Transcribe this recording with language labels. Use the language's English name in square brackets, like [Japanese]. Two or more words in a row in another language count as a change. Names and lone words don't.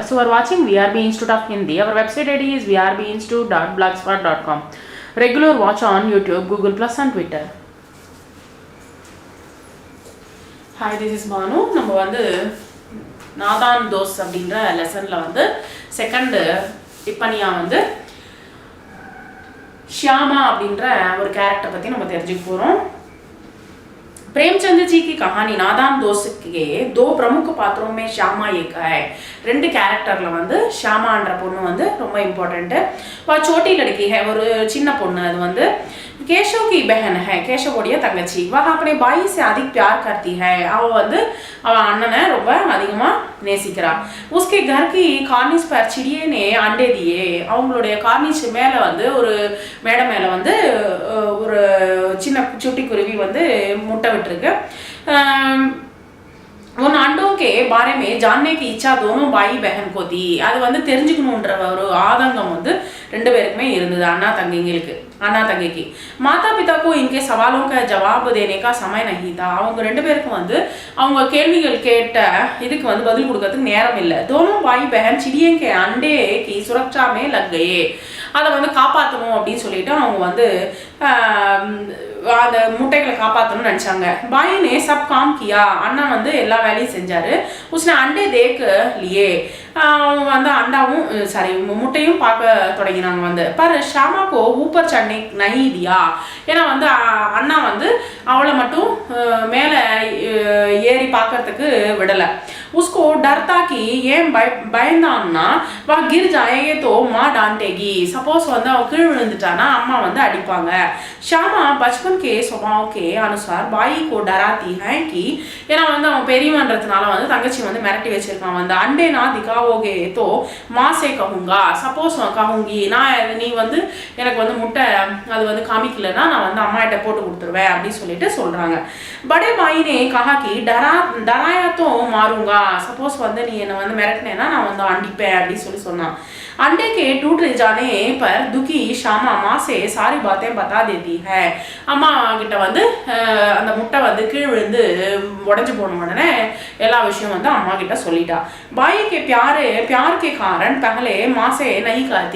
[English] viewers who are watching VRB Institute of Hindi. Our website ID is vrbinstitute.blogspot.com. Regular watch on YouTube, Google Plus and Twitter. Hi, this is Manu. [Tamil] நம்ம வந்து நாதான் தோஸ் அப்படிங்கற லெசன்ல வந்து செகண்ட் டிப்பனியா வந்து ஷியாமா அப்படிங்கற ஒரு कैरेक्टर பத்தி நம்ம தெரிஞ்சுக்க போறோம். [Hindi] प्रेमचंद जी की कहानी नादान दोस्त के दो प्रमुख पात्रों में श्यामा एक है. [Tamil] ரெண்டு கேரக்டர்ல வந்து ஷியாமான்ற பொண்ணு வந்து ரொம்ப இம்பார்ட்டன்ட். [Hindi] वह छोटी लड़की है [Tamil] ஒரு சின்ன பொண்ணு. அது வந்து [Hindi] केशव की बहन है. [Tamil] केशवोடைய தங்கச்சி. [Hindi] वह अपने भाई से अधिक प्यार करती है. [Tamil] அவ வந்து அவ அண்ணனை ரொம்ப அதிகமா நேசிக்கிறா. [Hindi] उसके घर की कार्निस पर चिड़िए ने अंडे दिए. [Tamil] அவங்களுடைய கார்னிஸ் மேல வந்து ஒரு மேடை மேல வந்து ஒரு சின்ன சுட்டி குருவி வந்து முட்டை விட்டுருக்கு. [Hindi] उन अंडों के बारे में जानने की इच्छा दोनों भाई बहन को थी. [Tamil] அது வந்து தெரிஞ்சுக்கணும்ன்ற ஒரு ஆதங்கம் வந்து ரெண்டு பேருக்குமே இருந்தது. அண்ணா தங்கைக்கு [Hindi] माता पिता को इनके सवालों का जवाब देने का समय नहीं था. [Tamil] அவங்க ரெண்டு பேருக்கும் வந்து அவங்க கேள்விகள் கேட்ட இதுக்கு வந்து பதில் கொடுக்கிறதுக்கு நேரம் இல்லை. [Hindi] दोनों भाई बहन चिड़िए के अंडे की सुरक्षा में लग गए. [Tamil] அதை வந்து காப்பாற்றணும் அப்படின்னு சொல்லிட்டு அவங்க வந்து அந்த முட்டைகளை காப்பாற்றணும்னு நினச்சாங்க. [Hindi] भाई ने सब काम किया. [Tamil] அண்ணா வந்து எல்லா வேலையும் செஞ்சாரு. [Hindi] उसने अंडे देख लिए. [Tamil] அவங்க வந்து அண்டாவும் சாரி முட்டையும் பார்க்க தொடங்கினாங்க வந்து. [Hindi] पर श्यामा को ऊपर चढ़ने नहीं दिया. [Tamil] ஏன்னா வந்து அண்ணா வந்து அவளை மட்டும் மேலே ஏறி பார்க்கறதுக்கு விடலை. [Hindi] उसको डरता कि [Tamil] ஏன் பயந்தான்னா வா [Hindi] गिर जाएंगे तो मां डांटेगी. [Tamil] सपोज வந்து அவ கீழ விழுந்துட்டானா அம்மா வந்து அடிப்பாங்க. ஷாமா [Hindi] बचपन के स्वभाव के अनुसार भाई को डराती है कि [Tamil] ஏன்னா வந்து அவன் பெரியவன்றதுனால வந்து தங்கச்சி வந்து மிரட்டி வச்சிருக்கான் வந்து. [Hindi] अंडे ना दिखाओगे तो मां से कहूंगा. [Tamil] सपोज कहूंगी நான் நீ வந்து எனக்கு வந்து முட்டை அது வந்து காமிக்கலனா நான் வந்து அம்மா கிட்ட போட்டு கொடுத்துருவேன் அப்படி சொல்லிட்டு சொல்றாங்க. [Hindi] बड़े भाई ने कहा कि डराया तो मारूंगा. [Tamil] सपोज வந்து நீ என்ன வந்து மிரட்டினேனா நான் வந்து அடிப்பேன் அப்படி சொன்னான். [Hindi] अंडे के टूट जाने पर दुखी ஷாமா मां से सारी बातें बता देती है. [Tamil] அம்மா கிட்ட வந்து அந்த முட்டை வந்து கீழ விழுந்து உடைஞ்சு போன உடனே எல்லா விஷயம் வந்து அம்மா கிட்ட சொல்லிட்டா. [Hindi] भाई के प्यार के कारण पहले मां से नहीं कहती.